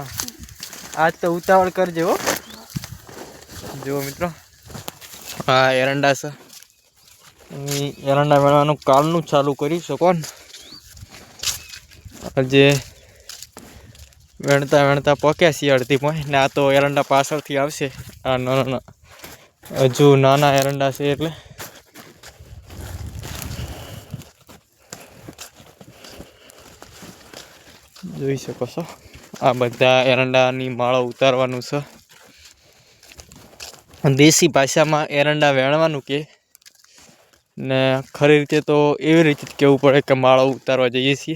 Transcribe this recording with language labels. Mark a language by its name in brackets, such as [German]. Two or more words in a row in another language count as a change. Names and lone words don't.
[Gujarati] આજ તો ઉતાવળ કરજે હો। જો મિત્રો આ એરંડા છે। એરંડા વેણવાનું કાલનું ચાલુ કરી શકો ને। અજે વેણતા વેણતા પક્યા છે અડધી મેં ને। આ તો એરંડા પાછળથી આવશે। આ નાના હજુ નાના એરંડા છે એટલે જોઈ શકો છો। આ બધા એરંડાની માળો ઉતારવાનું છે। દેશી ભાષામાં એરંડા વેણવાનું કે ને ખરી રીતે તો એવી રીતે કહેવું પડે કે માળો ઉતારવા જઈએ છીએ।